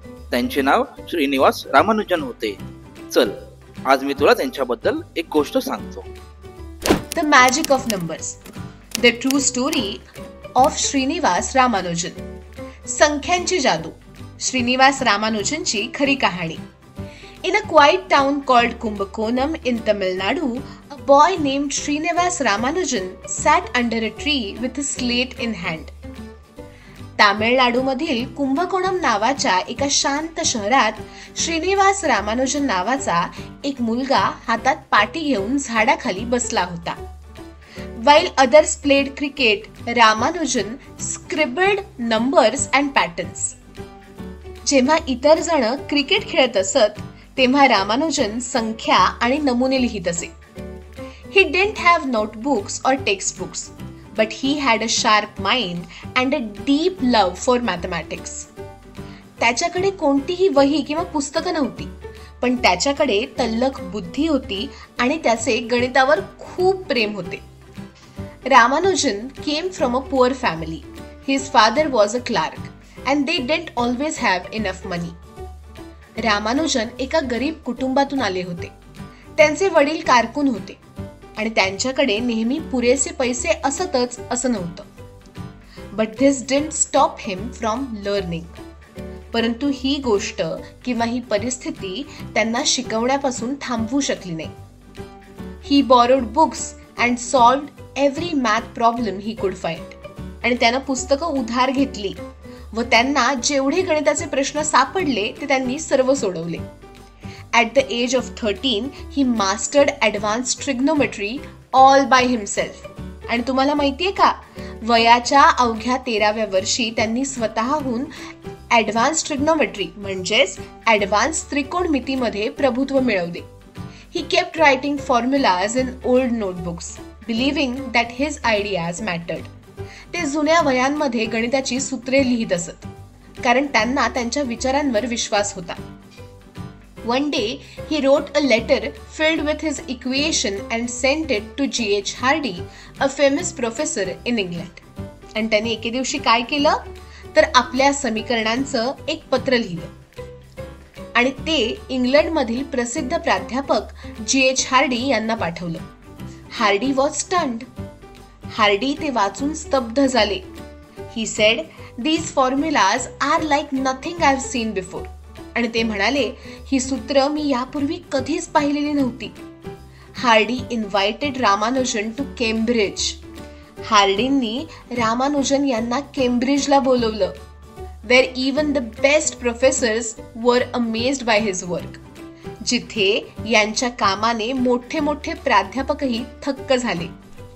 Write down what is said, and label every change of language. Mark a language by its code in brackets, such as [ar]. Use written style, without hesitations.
[mr] त्यांचे नाव श्रीनिवास रामानुजन होते. चल, आज मी तुला त्यांच्याबद्दल एक गोष्ट सांगतो. [en] The magic of numbers, the true story of Srinivasa Ramanujan. [mr] संख्यांची जादू, श्रीनिवास रामानुजनची खरी कहाणी. [en] In a quiet town called Kumbakonam in Tamil Nadu, a boy named Srinivas Ramanujan sat under a tree with a slate in hand. [mr] तामिळनाडूमधील Kumbakonam नावाच्या एका शांत शहरात श्रीनिवास रामानुजन नावाचा एक मुलगा हातात पाटी घेऊन झाडाखाली बसला होता. [en] While others played cricket, Ramanujan scribbled numbers and patterns. [mr] जेव्हा इतर जण क्रिकेट खेळत असत तेव्हा रामानुजन संख्या आणि नमुने लिहित असे. [en] He didn't have notebooks or textbooks, but he had a sharp mind and a deep love for mathematics. [mr] त्याच्याकडे कोणतीही वही किंवा पुस्तकं नव्हती, पण त्याच्याकडे तल्लख बुद्धी होती आणि त्याचे गणितावर खूप प्रेम होते. [en] Ramanujan came from a poor family. His father was a clerk and they didn't always have enough money. [mr] Ramanujan एका गरीब कुटुंबातून आले होते. त्यांचे वडील कारकून होते आणि त्यांच्याकडे नेहमी पुरेसे पैसे असतच असं नव्हतं. [en] But this didn't stop him from learning. [mr] परंतु ही गोष्ट किंवा ही परिस्थिती त्यांना शिकवण्यापासून थांबवू शकली नाही. [en] He borrowed books and solved every math problem he could find. [mr] आणि त्यानं पुस्तकं उधार घेतली व त्यांना जेवढे गणिताचे प्रश्न सापडले ते त्यांनी सर्व सोडवले. [en] At the age of 13, he mastered advanced trigonometry all by himself. [mr] आणि तुम्हाला माहितीये का, वयाच्या अवघ्या 13व्या वर्षी त्यांनी स्वतःहून ॲडव्हान्स ट्रिग्नोमेट्री म्हणजेच ॲडव्हान्स त्रिकोणमितीमध्ये प्रभुत्व मिळवले. [en] He kept writing formulas in old notebooks, believing that his ideas mattered. [mr] ते जुन्या वयांमध्ये गणिताची सूत्रे लिहित असत कारण त्यांना त्यांच्या विचारांवर विश्वास होता. [en] One day, he wrote a letter filled with his equation and sent it to G.H. Hardy, a famous professor in England. [mr] आणि त्याने एके दिवशी काय केलं तर आपल्या समीकरणांचं एक पत्र लिहिलं आणि ते इंग्लंडमधील प्रसिद्ध प्राध्यापक G.H. हार्डी यांना पाठवलं. [en] Hardy was stunned. [mr] हार्डी ते वाचून स्तब्ध झाले. [en] He said, "These formulas are like nothing I've seen before." [mr] आणि ते म्हणाले, ही सूत्र मी यापूर्वी कधीच पाहिलेली नव्हती. [en] Hardy invited Ramanujan to Cambridge. [mr] हार्डींनी Ramanujan यांना केम्ब्रिजला बोलवलं. [en] Where even the best professors were amazed by his work. [mr] जिथे यांच्या कामाने मोठे मोठे प्राध्यापकही थक्क झाले.